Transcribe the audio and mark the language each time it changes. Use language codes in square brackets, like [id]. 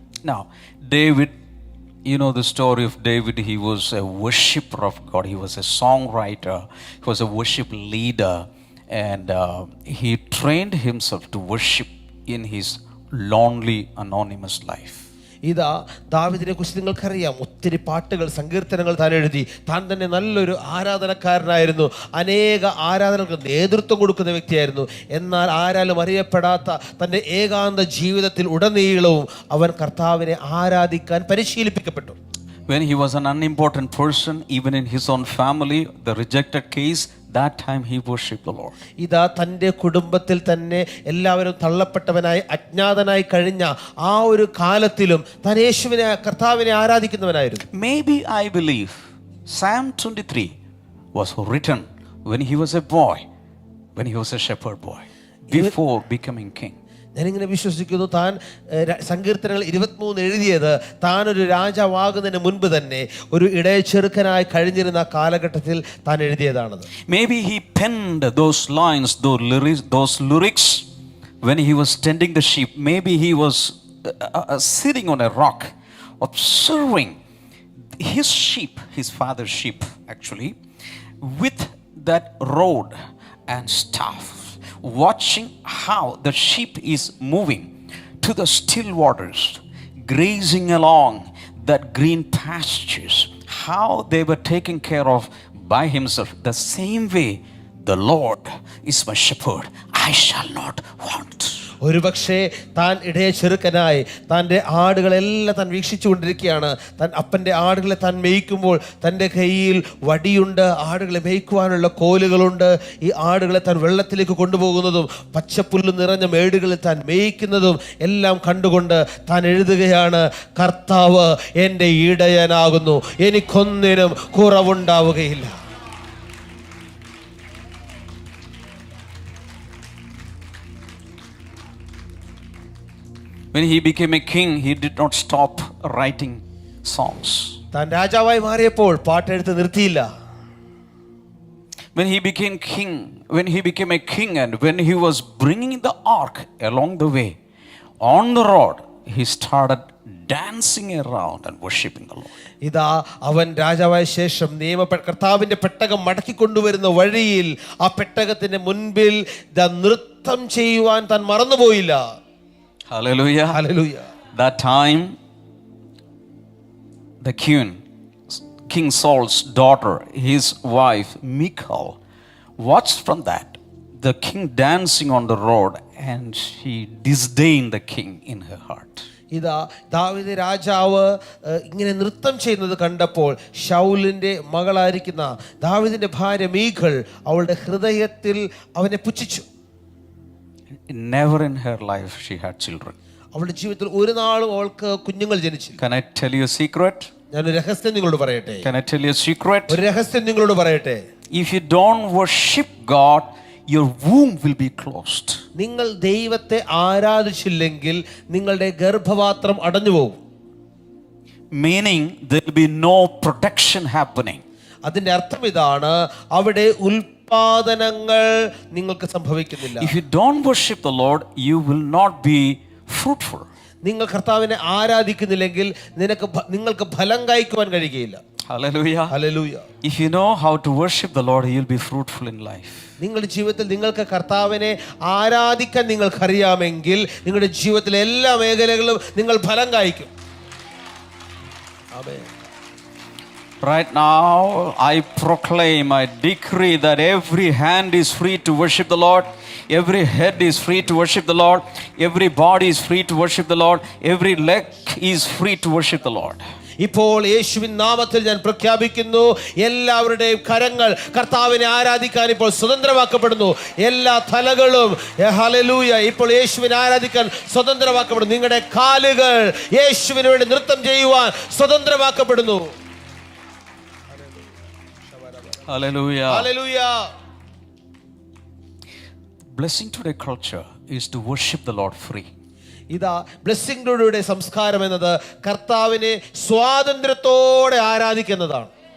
[en] Now David, you know the story of David. He was a worshipper of God, he was a songwriter, he was a worship leader, and he trained himself to worship in his lonely anonymous life. [ml] ഇതാ ദാവീദിനെ കുറിച്ച് നിങ്ങൾക്കറിയാം, ഒത്തിരി പാട്ടുകൾ സങ്കീർത്തനങ്ങൾ താൻ എഴുതി. താൻ തന്നെ നല്ലൊരു ആരാധനക്കാരനായിരുന്നു, അനേക ആരാധനകൾക്ക് നേതൃത്വം കൊടുക്കുന്ന വ്യക്തിയായിരുന്നു. എന്നാൽ ആരാലും അറിയപ്പെടാത്ത തൻ്റെ ഏകാന്ത ജീവിതത്തിൽ ഉടനീളവും അവൻ കർത്താവിനെ ആരാധിക്കാൻ പരിശീലിപ്പിക്കപ്പെട്ടു. [en] When he was an unimportant person, even in his own family, the rejected case, that time he worshiped the Lord. [ml] ഇതാ തൻ്റെ കുടുംബത്തിൽ തന്നെ എല്ലാവരും തള്ളപ്പെട്ടവനായി അജ്ഞാതനായി കഴിഞ്ഞ ആ ഒരു കാലത്തിലും താൻ യേശുവിനെ കർത്താവിനെ ആരാധിക്കുന്നവനായിരുന്നു. [en] Maybe I believe Psalm 23 was written when he was a boy, when he was a shepherd boy, before becoming king. [ml] ഞാനിങ്ങനെ വിശ്വസിക്കുന്നു, താൻ സങ്കീർത്തനങ്ങൾ 23 എഴുതിയത് താൻ ഒരു രാജാവാകുന്നതിന് മുൻപ് തന്നെ ഒരു ഇടയച്ചെറുക്കനായി കഴിഞ്ഞിരുന്ന കാലഘട്ടത്തിൽ താൻ എഴുതിയതാണത്. [en] Maybe he penned those lines, those lyrics when he was tending the sheep. Maybe he was sitting on a rock observing his sheep, his father's sheep actually, with that rod and staff, watching how the sheep is moving to the still waters, grazing along that green pastures, how they were taken care of by himself. The same way the Lord is my shepherd, I shall not want. [ml] ഒരുപക്ഷെ താൻ ഇടയ ചെറുക്കനായി തൻ്റെ ആടുകളെല്ലാം താൻ വീക്ഷിച്ചു കൊണ്ടിരിക്കുകയാണ്. താൻ അപ്പൻ്റെ ആടുകളെ താൻ മേയ്ക്കുമ്പോൾ തൻ്റെ കയ്യിൽ വടിയുണ്ട്, ആടുകളെ മേയ്ക്കുവാനുള്ള കോലുകളുണ്ട്. ഈ ആടുകളെ താൻ വെള്ളത്തിലേക്ക് കൊണ്ടുപോകുന്നതും പച്ചപ്പുല്ല് നിറഞ്ഞ മേടുകളിൽ താൻ മേയ്ക്കുന്നതും എല്ലാം കണ്ടുകൊണ്ട് താൻ എഴുതുകയാണ്, കർത്താവ് എൻ്റെ ഇടയനാകുന്നു, എനിക്കൊന്നിനും കുറവുണ്ടാവുകയില്ല. [en] When he became a king, he did not stop writing songs. [ml] താൻ രാജാവായി മാറിയപ്പോൾ പാട്ടെഴുത്ത് നിർത്തിയില്ല. [en] When he became a king and when he was bringing the ark along the way, on the road, he started dancing around and worshiping the Lord. [ml] ഇതാ അവൻ രാജാവായ ശേഷം കർത്താവിന്റെ പെട്ടകം മടക്കി കൊണ്ടുവരുന്ന വഴിയിൽ ആ പെട്ടകത്തിന്റെ മുൻപിൽ നൃത്തം ചെയ്യുവാൻ താൻ മറന്നുപോയില്ല. [en] Hallelujah. Hallelujah. That time, the King Saul's daughter, his wife Michal, watched from that the king dancing on the road, and she disdained the king in her heart. [ml] ഇതാ ദാവീദ് രാജാവ് ഇങ്ങനെ നൃത്തം ചെയ്യുന്നത് കണ്ടപ്പോൾ ശൗലിന്റെ മകളായിരിക്കുന്ന ദാവീദിന്റെ ഭാര്യ മീഖൾ അവളുടെ ഹൃദയത്തിൽ അവനെ പുച്ഛിച്ചു. [en] Never in her life she had children. [ml] അവളുടെ ജീവിതത്തിൽ ഒരു നാളും അവൾക്ക് കുഞ്ഞുങ്ങൾ ജനിച്ചില്ല. [en] Can I tell you a secret? [ml] ഞാനൊരു രഹസ്യം നിങ്ങളോട് പറയട്ടെ. [en] Can I tell you a secret? [ml] ഒരു രഹസ്യം നിങ്ങളോട് പറയട്ടെ. [en] If you don't worship God, your womb will be closed. [ml] നിങ്ങൾ ദൈവത്തെ ആരാധിച്ചില്ലെങ്കിൽ നിങ്ങളുടെ ഗർഭപാത്രം അടഞ്ഞു പോകും. [en] Meaning there will be no protection happening. [ml] അതിന്റെ അർത്ഥം ഇതാണ്, അവിടെ ഉൽപാദനങ്ങൾ നിങ്ങൾക്ക് സംഭവിക്കുന്നില്ല. [en] If you don't worship the Lord, you will not be fruitful. [ml] നിങ്ങൾ കർത്താവിനെ ആരാധിക്കുന്നില്ലെങ്കിൽ നിങ്ങൾക്ക് ഫലം കായ്ക്കുവാൻ കഴിയുകയില്ല. [en] Hallelujah. Hallelujah. If you know how to worship the Lord, you will be fruitful in life. [ml] നിങ്ങളുടെ ജീവിതത്തിൽ നിങ്ങൾക്ക് കർത്താവിനെ ആരാധിക്കാൻ നിങ്ങൾക്കറിയാമെങ്കിൽ നിങ്ങളുടെ ജീവിതത്തിലെ എല്ലാ മേഖലകളിലും നിങ്ങൾ ഫലം കായ്ക്കും. ആമേൻ. [en] Right now, I proclaim, I decree that every hand is free to worship the Lord, every head is free to worship the Lord, every body is free to worship the Lord, every leg is free to worship the Lord. [ml] ഇപ്പോൾ യേശുവിൻ നാമത്തിൽ ഞാൻ പ്രഖ്യാപിക്കുന്നു, എല്ലാവരുടെയും കരങ്ങൾ കർത്താവിനെ ആരാധിക്കാൻ ഇപ്പോൾ സ്വതന്ത്രമാക്കപ്പെടുന്നു. എല്ലാ തലകളും ഹല്ലേലൂയ ഇപ്പോൾ യേശുവിനെ ആരാധിക്കാൻ സ്വതന്ത്രമാക്കപ്പെടുന്നു. നിങ്ങളുടെ കാലുകൾ യേശുവിന് വേണ്ടി നൃത്തം ചെയ്യുവാൻ സ്വതന്ത്രമാക്കപ്പെടുന്നു. [en] Hallelujah. Hallelujah. Blessing today culture is to worship the Lord free. [ml] ഇതാ ബ്ലെസ്സിംഗ് ടുഡേയുടെ സംസ്കാരം എന്നത് കർത്താവിനെ സ്വാതന്ത്ര്യത്തോടെ ആരാധിക്കുന്നതാണ്.